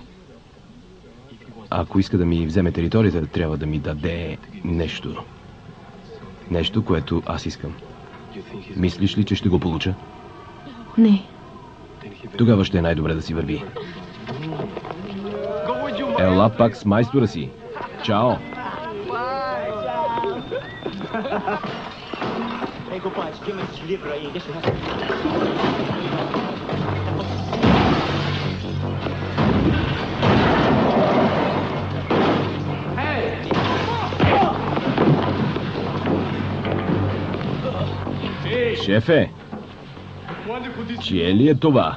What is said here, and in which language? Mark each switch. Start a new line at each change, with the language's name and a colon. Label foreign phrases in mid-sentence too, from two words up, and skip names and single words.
Bulgarian: Ако иска да ми вземе територията, трябва да ми даде нещо. Нещо, което аз искам. Мислиш ли, че ще го получа? Не. Тогава ще е най-добре да си върви. Ела пак с майстора си. Чао!
Portuguese: Ei, compadre, tinha esse livro aí, deixa eu...
Bulgarian: Шефе, чие ли е това?